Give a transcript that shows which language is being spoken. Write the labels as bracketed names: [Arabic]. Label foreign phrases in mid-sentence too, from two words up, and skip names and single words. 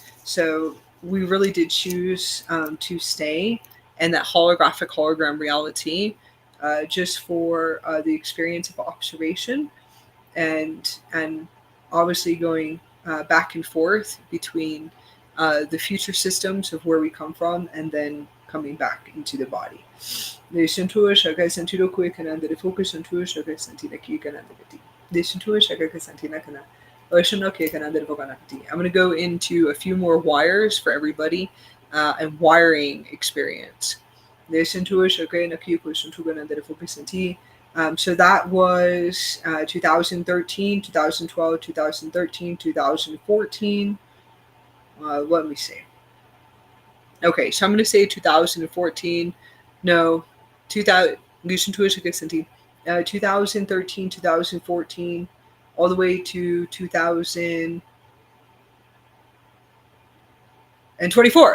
[English] So we really did choose to stay in that holographic hologram reality just for the experience of observation and obviously going back and forth between the future systems of where we come from and then coming back into the body. Descentua shaka sentido kue kana de focus sentua shaka sentina ki kana de Descentua shaka sentina kana oceano ke kana de voganati. I'm going to go into a few more wires for everybody and wiring experience. Descentua shaka na ki sentu kana de focus senti. So that was 2013, 2012, 2013, 2014. Let me see. Okay, so I'm going to say 2014. No, 2013, 2014, all the way to 2024.